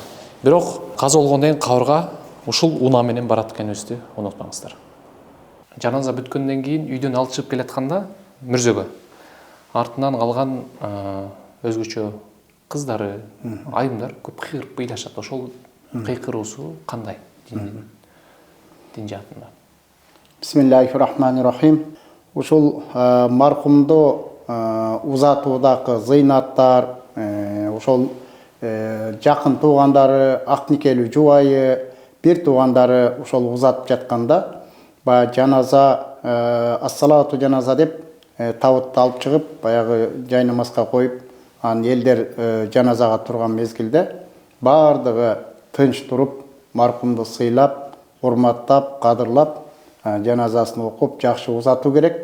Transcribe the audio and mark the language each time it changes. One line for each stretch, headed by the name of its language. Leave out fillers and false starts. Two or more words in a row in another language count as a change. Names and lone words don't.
Kyrgyz: Бирок каза болгондон кийин кабырга ушул уна менен барат экенибизди унутпаңыздар. Жаназа бүткөндөн кийин үйдөн алып чыгып келатканда мүрзөгө артынан калган өзгөчө кыздары, айымдар көп кыйкырып ыйлашат. Ошол кыйкыруусу кандай дин жаатында?
Arabic: بسم الله الرحمن الرحيم.
Kyrgyz: Ушул мархумду узатуудагы зыйнаттар, ошол жакын туугандары, ак никелүү жубайы, бир туугандары ошол узатып жатканда, баягы жаназа, ассалату жаназа деп табытты алып чыгып, баягы жай намазга коюп, анан элдер жаназага турган мезгилде бардыгы тынч туруп, мархумду сыйлап, урматтап, кадырлап, жаназасын окуп, жакшы узатуу керек.